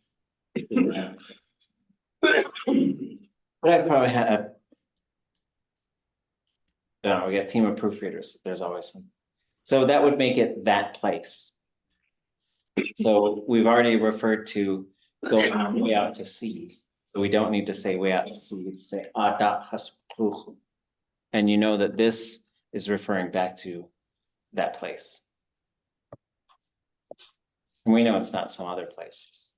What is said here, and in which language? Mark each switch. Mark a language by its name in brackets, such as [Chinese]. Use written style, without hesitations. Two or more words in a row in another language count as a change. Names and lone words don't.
[English] But I probably had I don't know, we got a team of proofreaders, but there's always some. So that would make it that place. So we've already referred to go way out to sea. So we don't need to say way out to sea, we say [Lushootseed] ʼatudli haswapuru. [English] And you know that this is referring back to that place. And we know it's not some other place.